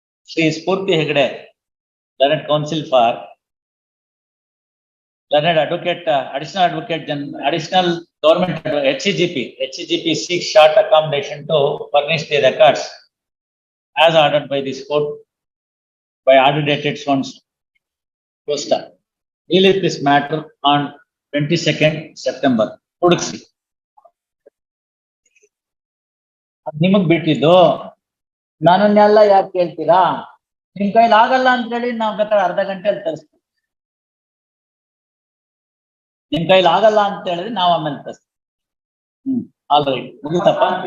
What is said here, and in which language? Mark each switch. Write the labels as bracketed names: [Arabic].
[English] Shri Sphoorthi Hegde, learned counsel for learned advocate, additional government HCGP seeks short accommodation to furnish the records as ordered by this court by order dated so and so. Costa. Deal with this matter on 22nd September. [Kannada] ಹುಡುಕ್ಸಿ ನಿಮಗ್ ಬಿಟ್ಟಿದ್ದು ನನ್ನನ್ನೆಲ್ಲ ಯಾಕೆ ಕೇಳ್ತೀರಾ? ನಿಮ್ ಕೈಲಿ ಆಗಲ್ಲ ಅಂತ ಹೇಳಿ ನಾವ್ ಬೇಕಾದ್ರೆ ಅರ್ಧ ಗಂಟೆಯಲ್ಲಿ ತರಿಸ್ತೀವಿ. ನಿಮ್ ಕೈಲಿ ಆಗಲ್ಲ ಅಂತ ಹೇಳಿದ್ರೆ ನಾವ್ ಆಮೇಲೆ ತರಿಸ್ತೀವಿ. ಆಲ್ರೈಟ್ ಮುಗಿತಪ್ಪ.